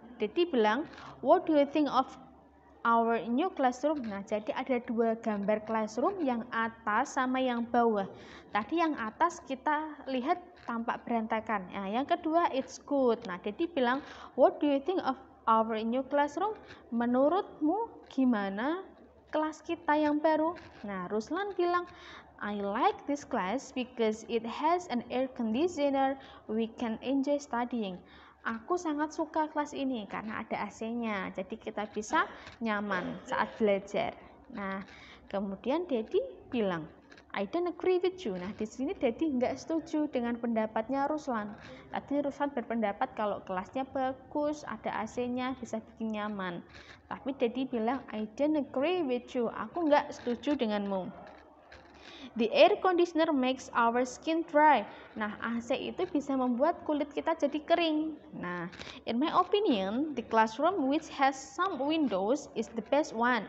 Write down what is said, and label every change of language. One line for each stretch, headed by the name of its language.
Indonesian: Dedi bilang,
English: what do you think of our new classroom?
Indonesian: Nah, jadi ada dua gambar classroom, yang atas sama yang bawah. Tadi yang atas kita lihat tampak berantakan. Nah, yang kedua
English: it's good.
Indonesian: Nah, Dedi bilang,
English: what do you think of our new classroom?
Indonesian: Menurutmu gimana kelas kita yang baru? Nah, Ruslan bilang,
English: I like this class because it has an air conditioner. We can enjoy studying.
Indonesian: Aku sangat suka kelas ini karena ada AC-nya, jadi kita bisa nyaman saat belajar. Nah, kemudian Dedi bilang,
English: I don't agree with you.
Indonesian: Nah, di sini Dedi nggak setuju dengan pendapatnya Ruslan. Tadi Ruslan berpendapat kalau kelasnya bagus, ada AC-nya, bisa bikin nyaman. Tapi Dedi bilang,
English: I don't agree with you.
Indonesian: Aku nggak setuju denganmu.
English: The air conditioner makes our skin dry.
Indonesian: Nah, AC itu bisa membuat kulit kita jadi kering.
English: Nah, in my opinion, the classroom which has some windows is the best one.